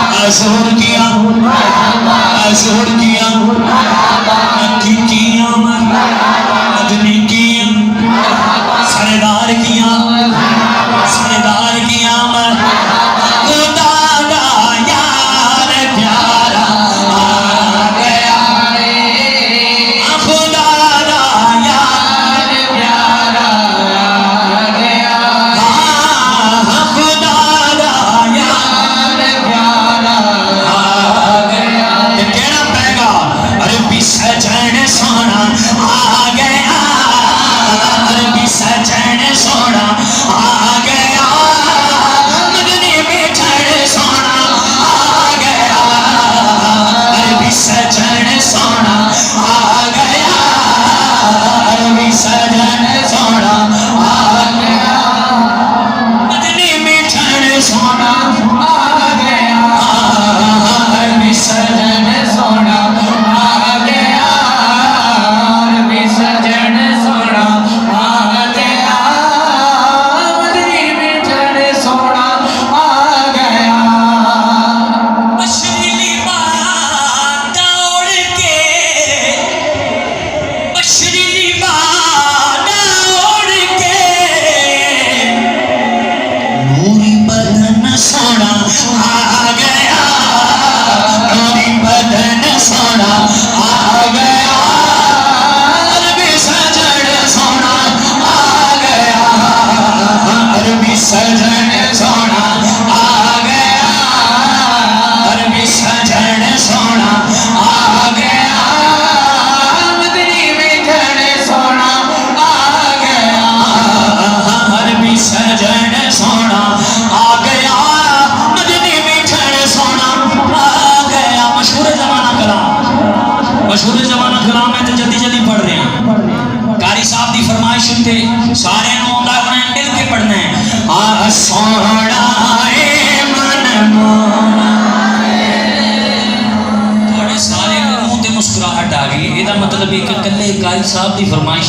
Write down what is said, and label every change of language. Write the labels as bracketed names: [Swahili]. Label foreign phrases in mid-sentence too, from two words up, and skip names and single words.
[Punjabi] زور کیا زور کیا مکی کیا مدنی کیا سردار کیا سردار کیا خدا دا یار پیارا آ گیا خدا دا یار پیارا آ گیا خدا دا یار پیارا آ گیا کہنا پڑے گا عربی سجن سونا آ گیا عربی سجن سونا آ گیا مدنی میٹھڑ سونا آ گیا عربی سجن سونا آ گیا عربی سجن سونا آ گیا مدنی میٹھڑ سونا آ گیا عربی سجن سونا آ گیا عربی سجن سونا آ گیا مدنی میٹھڑ سونا آ گیا مشرقی بات اڑ کے مشرقی بات اڑ کے نوری بدن سونا آ گیا نوری بدن سونا آ گیا عربی سجن سونا آ گیا عربی سجن سونا آ گیا عربی سجن سونا آ گیا مدنی میٹھڑ سونا آ گیا عربی سجن سونا آ گیا مدنی میٹھڑ سونا آ گیا [Urdu] مشہور زمانہ کلام مشہور زمانہ کلام ہے تو جلدی جلدی پڑھ رہے ہیں [Punjabi] قاری صاحب دی فرمائش سنتے سارے نو آندا انہیں مل کے پڑھنا ہے آ سونا اے من مونا تھوڑے سارے منہ تے مسکراہٹ آ گئی [Urdu] یہ مطلب ہے کہ [Punjabi] کلے قاری صاحب دی فرمائش